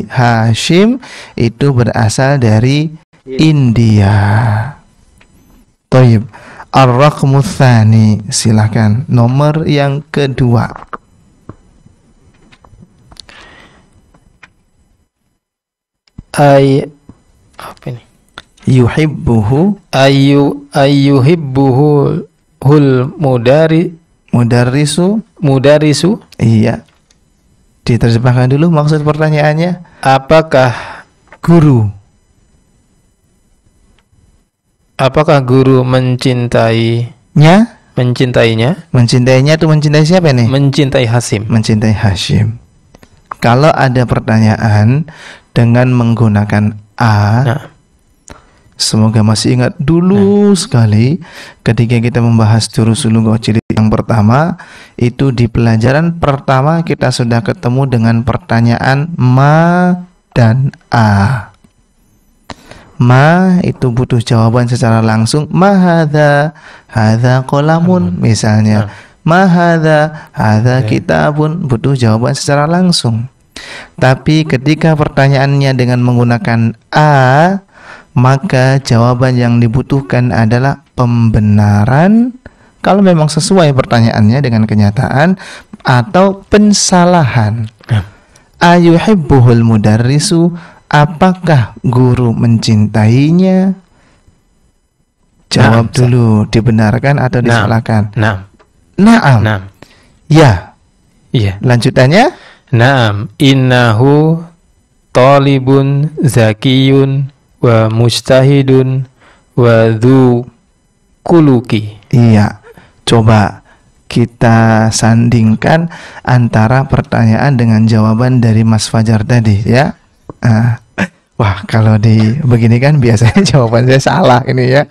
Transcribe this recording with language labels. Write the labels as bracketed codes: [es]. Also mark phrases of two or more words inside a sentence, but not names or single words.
[id] Hashim itu berasal dari India. Thayyib. [ar] الرقم الثاني, [id] silakan nomor yang kedua. Apa ini? Yuhibbuhu [ar] أيحبه المدرس. [id] Iya. Diterjemahkan dulu maksud pertanyaannya. Apakah guru mencintainya? Mencintainya itu mencintai siapa nih? Mencintai Hashim. Mencintai Hashim. Kalau ada pertanyaan dengan menggunakan a, semoga masih ingat dulu sekali ketika kita membahas jurus lugha jilid yang pertama, itu di pelajaran pertama kita sudah ketemu dengan pertanyaan ma dan a. Ma itu butuh jawaban secara langsung. [ar] ما هذا، هذا قلم [id] misalnya. [ar] ما هذا، هذا كتاب, [id] butuh jawaban secara langsung. Tapi ketika pertanyaannya dengan menggunakan a, maka jawaban yang dibutuhkan adalah pembenaran kalau memang sesuai pertanyaannya dengan kenyataan, atau pensalahan. [ar] أيحبه المدرس, [id] apakah guru mencintainya? Jawab dulu, dibenarkan atau disalahkan? Naam. Ya. Iya. Lanjutannya? [ar] نعم، إنه طالب ذكي ومجتهد وذو خلق. [id] Iya. Coba kita sandingkan antara pertanyaan dengan jawaban dari Mas Fajar tadi ya. Wah, kalau begini kan biasanya jawaban saya salah ini ya.